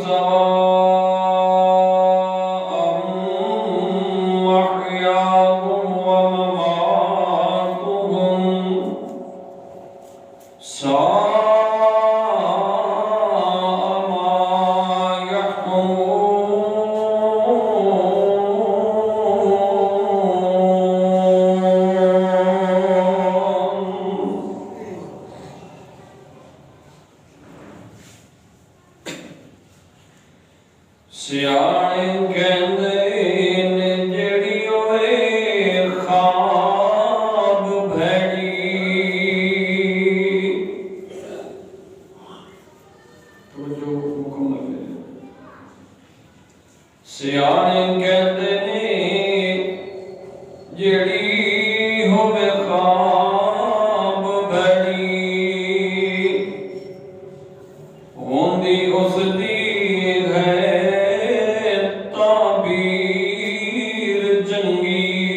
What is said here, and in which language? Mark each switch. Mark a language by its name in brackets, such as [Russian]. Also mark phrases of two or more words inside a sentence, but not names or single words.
[Arabic] سواء محياهم ومماتهم ساء ما يحكمون. [Punjabi] سیانے کہندے نے جڑی ہوئے خواب بھیڑی. [Urdu] توجہ مکمل ہے. [Punjabi] سیانے کہندے نے جڑی ہوئے خواب بھیڑی ہوندی اس دی ہے تعبیر چنگی.